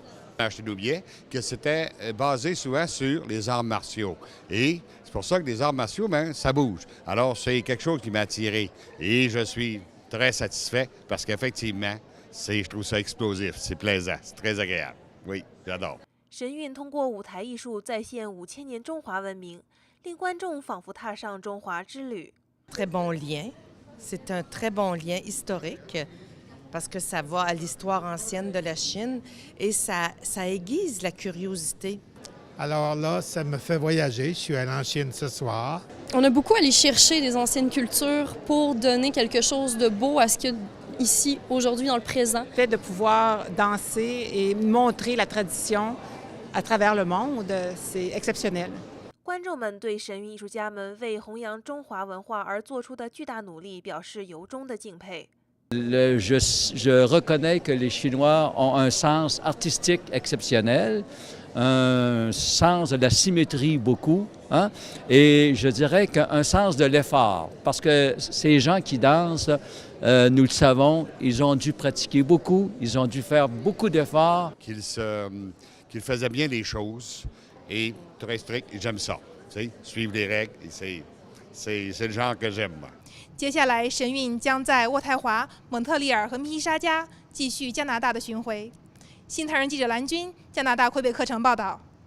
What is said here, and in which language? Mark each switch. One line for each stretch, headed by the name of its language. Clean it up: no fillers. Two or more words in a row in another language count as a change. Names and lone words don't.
French: Je t'oubliais que c'était basé souvent sur les arts martiaux. Et c'est pour ça que les arts martiaux, ça bouge. Alors, c'est quelque chose qui m'a attiré. Et je suis très satisfait parce qu'effectivement, je trouve ça explosif, c'est plaisant, c'est très agréable. Oui, j'adore.
Chinese: 神韵通过舞台艺术再现5000年中华文明，令观众仿佛踏上中华之旅。
French: Très bon lien. C'est un très bon lien historique parce que ça va à l'histoire ancienne de la Chine et ça aiguise la curiosité. Alors là, ça me fait voyager. Je suis allé en Chine ce soir. On a beaucoup allé chercher des anciennes cultures pour donner quelque chose de beau à ce qu'il y a ici, aujourd'hui, dans le présent. Le fait de pouvoir danser et montrer la tradition à travers le monde, c'est exceptionnel.
Chinese: 观众们对神韵艺术家们为弘扬中华文化而做出的巨大努力表示由衷的敬佩。
French: Je reconnais que les Chinois ont un sens artistique exceptionnel, un sens de la symétrie beaucoup, hein, et je dirais qu'un sens de l'effort, parce que ces gens qui dansent, nous le savons, ils ont dû pratiquer beaucoup, ils ont dû faire beaucoup d'efforts. Qu'ils faisaient bien les choses et très strict, et j'aime ça. Tu sais, suivre les règles, c'est le genre que j'aime.
Chinese: 接下来，神韵将在渥太华、蒙特利尔和密西沙加继续加拿大的巡回。新唐人记者蓝军，加拿大魁北克城报道。